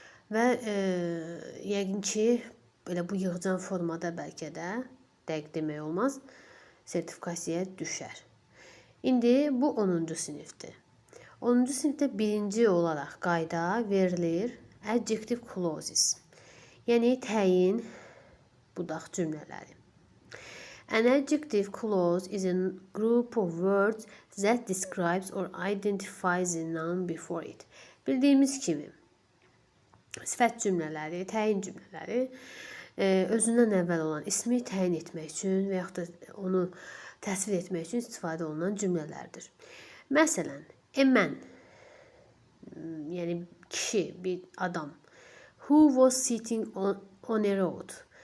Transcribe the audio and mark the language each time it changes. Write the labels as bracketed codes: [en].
[az] Və yəqin ki, belə bu yığcan formada bəlkə də dəqiq demək olmaz, sertifikasiyaya düşər. İndi bu 10-cu sinifdir. 10-cu sinifdə birinci olaraq qayda verilir adjective clauses. Yəni təyin budaq cümlələri. [en] An adjective clause is a group of words that describes or identifies a noun before it. [az] Bildiyimiz kimi sifət cümlələri, təyin cümlələri özündən əvvəl olan ismi təyin etmək üçün və yaxud da onu təsvir etmək üçün istifadə olunan cümlələrdir. Məsələn, a man, yəni kişi, bir adam. [en] Who was sitting on a road?